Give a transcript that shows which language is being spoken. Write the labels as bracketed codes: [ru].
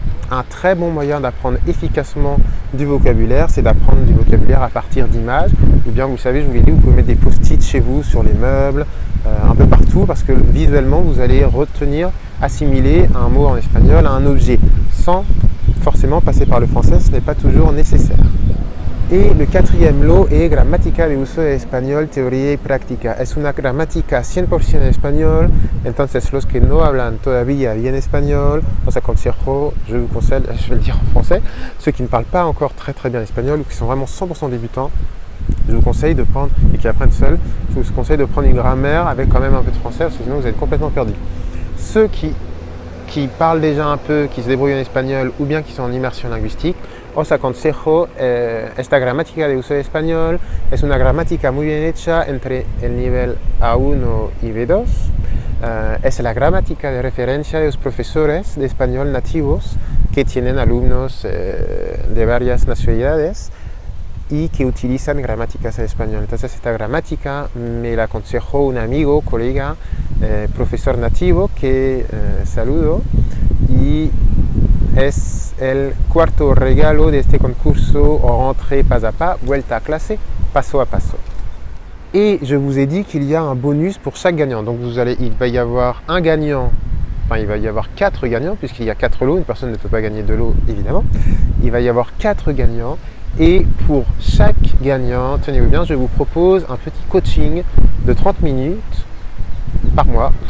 [fr] Un très bon moyen d'apprendre efficacement du vocabulaire, c'est d'apprendre du vocabulaire à partir d'images. Ou bien, vous savez, je vous l'ai dit, vous pouvez mettre des post-it chez vous, sur les meubles, un peu partout, parce que visuellement, vous allez retenir, assimiler un mot en espagnol à un objet, sans forcément passer par le français, ce n'est pas toujours nécessaire. Et le 4e lot est Gramática de uso de español, teoría y práctica. [es] Es una gramática 100% en español, entonces los que no hablan todavía bien español, os aconsejo, [fr] je vous conseille, je vais le dire en français, ceux qui ne parlent pas encore très bien espagnol ou qui sont vraiment 100% débutants, je vous conseille de prendre, et qui apprennent seuls, je vous conseille de prendre une grammaire avec quand même un peu de français, parce que sinon vous êtes complètement perdu. Ceux qui parlent déjà un peu, qui se débrouillent en espagnol ou bien qui sont en immersion linguistique, [es] os aconsejo esta gramática de uso de español. Es una gramática muy bien hecha entre el nivel A1 y B2. Es la gramática de referencia de los profesores de español nativos que tienen alumnos de varias nacionalidades. y que utilizan gramáticas en español. Entonces esta gramática me la aconsejó un amigo, colega, profesor nativo que saludo, y es el cuarto regalo de este concurso Rentrée pas à pas, vuelta a clase, paso a paso. [fr] Et je vous ai dit qu'il y a un bonus pour chaque gagnant. Donc il va y avoir un gagnant, enfin il va y avoir 4 gagnants puisqu'il y a 4 lots, une personne ne peut pas gagner 2 lots évidemment. Il va y avoir 4 gagnants et pour chaque gagnant, tenez-vous bien, je vous propose un petit coaching de 30 minutes par mois.